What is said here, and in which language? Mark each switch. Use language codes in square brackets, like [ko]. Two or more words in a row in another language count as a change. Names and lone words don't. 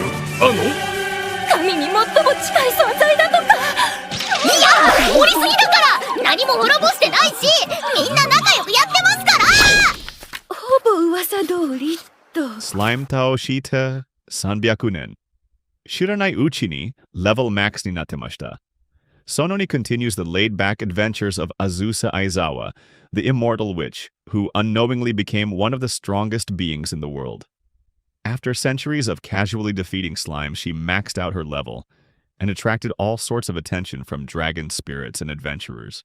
[ja] 神に最も近い存在だとか。いや、盛りすぎだから何も滅ぼしてないし、みんな仲良くやってますから。ほぼ噂通りと。 [en] Slime Tao Shita 300 nen. Shiranai uchi ni level max ni natemashita. Sononi continues the laid-back adventures of Azusa Aizawa, the immortal witch, who unknowingly became one of the strongest beings in the world. After centuries of casually defeating slime, she maxed out her level and attracted all sorts of attention from dragon spirits and adventurers.